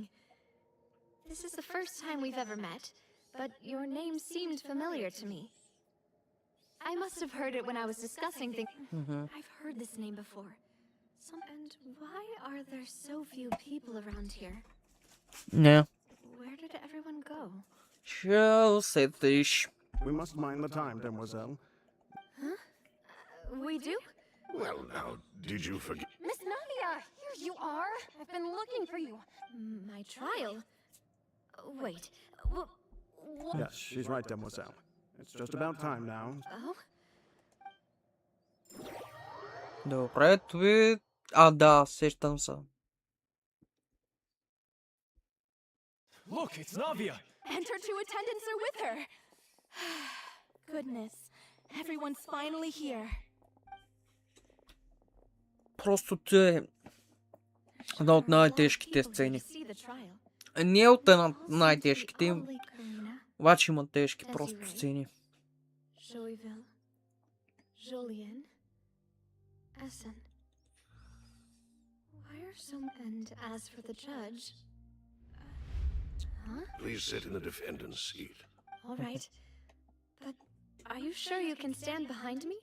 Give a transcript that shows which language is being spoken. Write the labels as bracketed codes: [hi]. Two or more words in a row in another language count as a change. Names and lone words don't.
[en] This is the first time we've ever met, but your name seemed familiar to me. I must have heard it when I was discussing things. I've heard this name before. And why are there so few people around here? [bg] Не. [en] Where did everyone go? [bg] Ще усетиш. [en] We must mind the time, demoiselle. We do? Well, now, did you forget? Miss Navia, here you are. I've been looking for you. My trial? Wait. Yes, she's right, demoiselle. It's just about time now. Oh? [bg] Добре, това... А, да, сещам се. [en] Look, it's Navia. And her two attendants are with her. Goodness, everyone's finally here. [bg] Просто това е една от най-тежките сцени. [en] See the trial. [bg] Не е от една от най-тежките, [en] Only Karina, [bg] обаче има тежки просто сцени. [en] Joyville, Julien, Essen. Why are some... And as for the judge... Huh? Please sit in the defendant's seat. All right. But are you sure you can stand behind me?